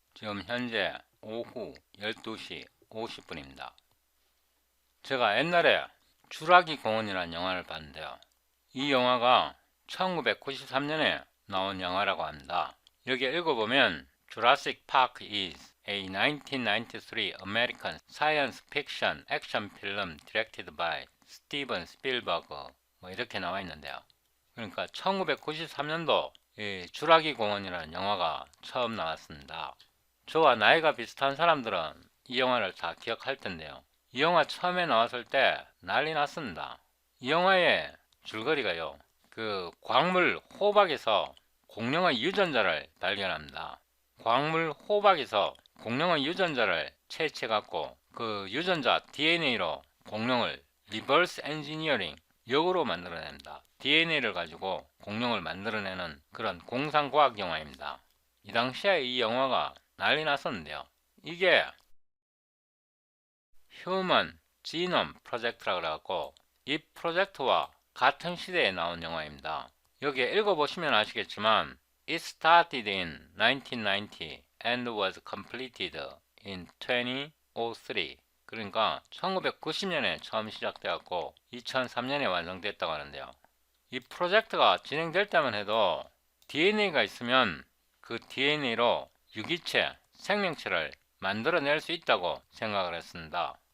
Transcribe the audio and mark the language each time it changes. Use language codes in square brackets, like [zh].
[ko] 지금 현재 오후 12시 50분입니다. 제가 옛날에 주라기 공원이라는 영화를 봤는데요. 이 영화가 1993년에 나온 영화라고 합니다. 여기 읽어보면 [en] Jurassic Park is a 1993 American science fiction action film directed by Steven Spielberg [ko] 뭐 이렇게 나와 있는데요. 그러니까 1993년도 주라기 공원이라는 영화가 처음 나왔습니다. 저와 나이가 비슷한 사람들은 이 영화를 다 기억할 텐데요. 이 영화 처음에 나왔을 때 난리 났습니다. 이 영화의 줄거리가요. 그 광물 호박에서 공룡의 유전자를 발견합니다. 광물 호박에서 공룡의 유전자를 채취해갖고 그 유전자 DNA로 공룡을 리버스 엔지니어링 역으로 만들어냅니다. DNA를 가지고 공룡을 만들어내는 그런 공상과학 영화입니다. 이 당시에 이 영화가 난리 났었는데요. 이게 휴먼 지놈 프로젝트라고 그래갖고 이 프로젝트와 같은 시대에 나온 영화입니다. 여기에 읽어보시면 아시겠지만 [en] It started in 1990 and was completed in 2003. [ko] 그러니까 1990년에 처음 시작되었고 2003년에 완성됐다고 하는데요. 이 프로젝트가 진행될 때만 해도 DNA가 있으면 그 DNA로 유기체, 생명체를 만들어낼 수 있다고 생각을 했습니다.